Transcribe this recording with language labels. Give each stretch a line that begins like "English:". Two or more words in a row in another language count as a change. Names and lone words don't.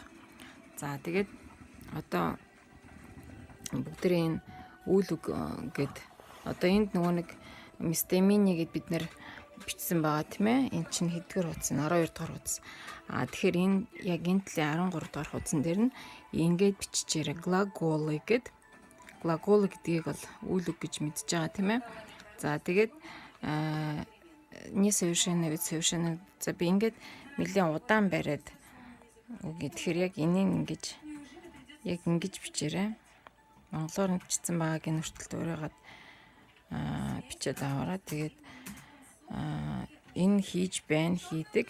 Mongolian: За тэгээд одоо бүгдээ энэ үйл үг гэд одоо энд нөгөө нэг мистемини гэд бид нэр бичсэн байгаа тийм ээ. Энд чинь хэдгээр хуудас нь 12 дугаар хуудас. Тэгэхээр энэ яг энэ талын 13 дугаар хуудсан дээр нь ингээд биччихээрэй. Глаголы гэд глагол гэдгийг бол үйл үг гэж мэдж байгаа тийм ээ. За тэгээд
Russian: несовершенный вид совершенный.
Mongolian: За би ингээд нэлээд удаан бариад үгүй. Тэгэхээр яг энийг ингэж бичээрэй. Монголоор бичсэн байгаагийн нүртэл дуурайгаад бичээд аваараа. Тэгээд энэ хийж байна, хийдэг.